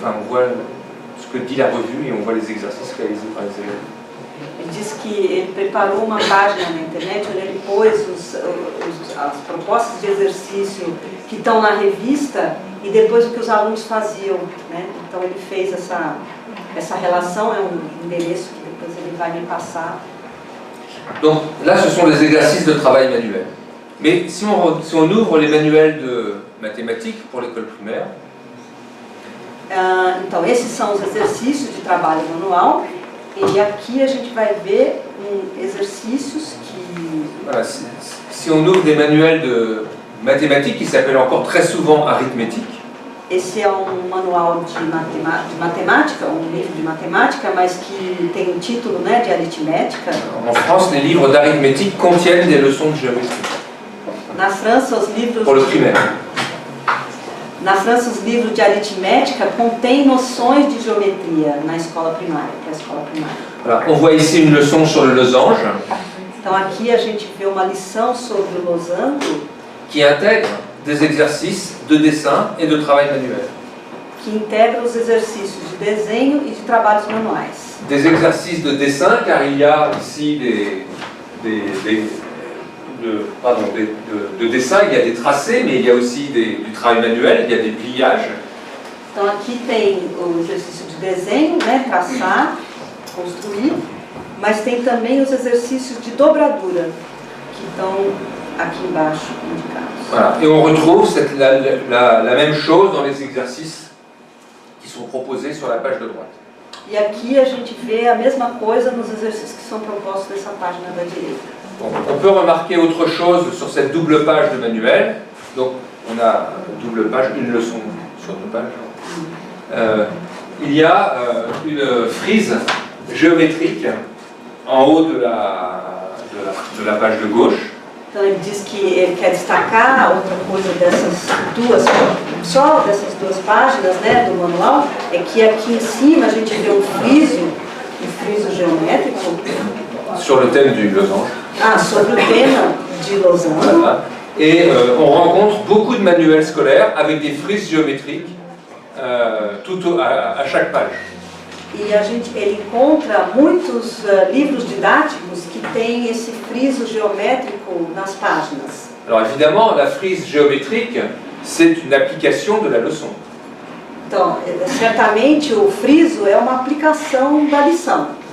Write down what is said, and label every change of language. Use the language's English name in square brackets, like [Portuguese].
[French] Enfin, on voit ce que dit la revue et on voit les exercices réalisés par les élèves. [Portuguese] Ele disse que ele preparou uma página na internet onde ele pôs as propostas de exercício que estão na revista e depois o que os alunos faziam, né? Então ele fez essa relação, é um endereço que depois ele vai me passar. [French] Donc là, ce sont les exercices de travail manuel. Mais si on ouvre les manuels de mathématiques pour l'école primaire, [Portuguese] então esses são os exercícios de trabalho manual. E aqui a gente vai ver exercícios que... [French] Voilà, si on ouvre des manuels de mathématiques qui s'appellent encore très souvent arithmétique. [Portuguese] Esse é um manual de matemática, um livro de matemática, mas que tem um título, né, de aritmética. [French] En France, les livres d'arithmétique contiennent des leçons de géométrie. [Portuguese] Na França, os livros... [French] Pour le primaire. [Portuguese] Na França, os livros de aritmética contêm noções de geometria na escola primária, para a escola primária. [French] Voilà, on voit ici une leçon sur le losange. [Portuguese] Então aqui a gente vê uma lição sobre o losango [French] qui intègre des exercices de dessin et de travail manuel. [Portuguese] Que integra os exercícios de desenho e de trabalhos manuais. [French] Des exercices de dessin, car il y a ici de dessin, il y a des tracés, mais il y a aussi du travail manuel, il y a des pliages. [Portuguese] Então aqui tem o exercício de desenho, né, traçar, construir, mas tem também os exercícios de dobradura, que estão aqui embaixo indicados. [French] Voilà. Et on retrouve la même chose dans les exercices qui sont proposés sur la page de droite. [Portuguese] E aqui a gente vê a mesma coisa nos exercícios que são propostos nessa página da direita. [French] Bon, on peut remarquer autre chose sur cette double page de manuel. Donc on a double page, une leçon sur deux pages. Il y a une frise géométrique en haut de la page de gauche. [Portuguese] Então ele diz que ele quer destacar outra coisa dessas duas páginas, né, do manual, é que aqui em cima a gente vê um friso geométrico. [French] Sur le thème du losange. [Portuguese] Sobre o tema de losange. [French] Voilà. Et on rencontre beaucoup de manuels scolaires avec des frises géométriques à chaque page. [Portuguese] E ele encontra muitos livros didáticos que têm esse friso geométrico nas páginas. [French] Alors évidemment, la frise géométrique, c'est une application de la leçon. [Portuguese] Então, certamente o friso é uma aplicação da lição.